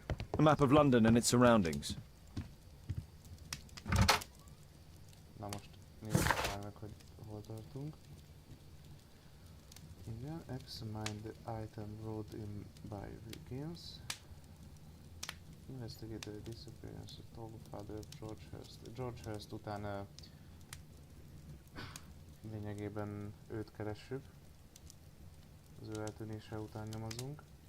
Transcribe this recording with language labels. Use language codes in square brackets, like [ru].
[en] A map of London and its surroundings. [hu] Na most nézzük már meg, hogy hol tartunk. [en] Igen, examine the item brought in by Wiggins. Investigate the disappearance of Toby father of George Hurst. [hu] George Hurst után lényegében őt keressük. Az ő eltűnése után nyomozunk.